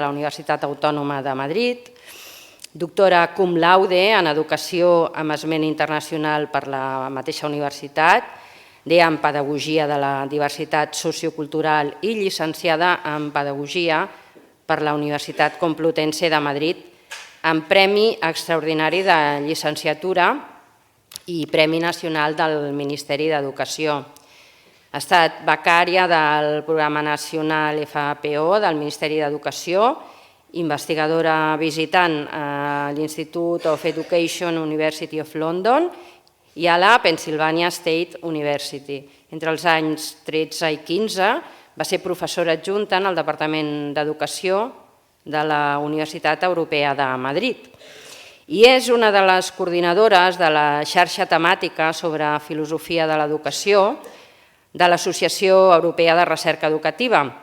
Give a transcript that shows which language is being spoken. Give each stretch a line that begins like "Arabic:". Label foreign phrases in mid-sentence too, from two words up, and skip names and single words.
Catalan: la Universitat Autònoma de Madrid, doctora
Latin: cum laude
Catalan: en Educació amb esment internacional per la mateixa universitat, DEA en Pedagogia de la Diversitat Sociocultural i llicenciada en Pedagogia per la Universitat Complutense de Madrid, amb Premi Extraordinari de Llicenciatura i Premi Nacional del Ministeri d'Educació. Ha estat becària del Programa Nacional FAPO del Ministeri d'Educació, investigadora visitant a l'Institute of Education University of London i a la Pennsylvania State University. Entre els anys 13 i 15 va ser professora adjunta en el Departament d'Educació de la Universitat Europea de Madrid i és una de les coordinadores de la xarxa temàtica sobre filosofia de l'educació de l'Associació Europea de Recerca Educativa.